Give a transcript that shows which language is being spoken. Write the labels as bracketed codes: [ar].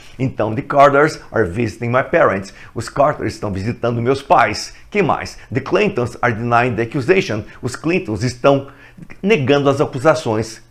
[pt] Então, [en] the Carters are visiting my parents. [pt] Os Carters estão visitando meus pais. Que mais? [en] The Clintons are denying the accusation. [pt] Os Clintons estão negando as acusações.